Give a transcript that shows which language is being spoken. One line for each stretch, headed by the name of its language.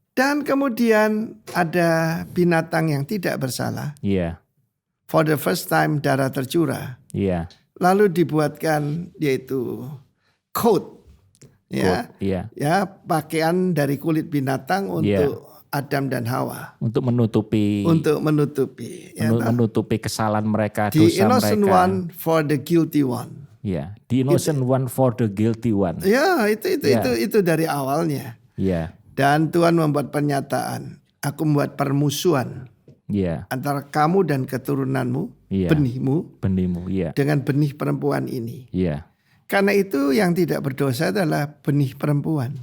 Indonesian: Dan kemudian ada binatang yang tidak bersalah. Iya.
English: For the first time
Indonesian: darah tercurah. Iya. Lalu dibuatkan yaitu coat. Ya, pakaian dari kulit binatang untuk Adam dan Hawa. Untuk menutupi. Menutupi kesalahan mereka, dosa mereka.
English: The innocent one for the guilty one. Ya, the innocent one for the guilty one.
Indonesian: Ya, itu dari awalnya. Ya. Dan Tuhan membuat pernyataan, aku membuat permusuhan. Antara kamu dan keturunanmu, benihmu, dengan benih perempuan ini. Karena itu yang tidak berdosa adalah benih perempuan.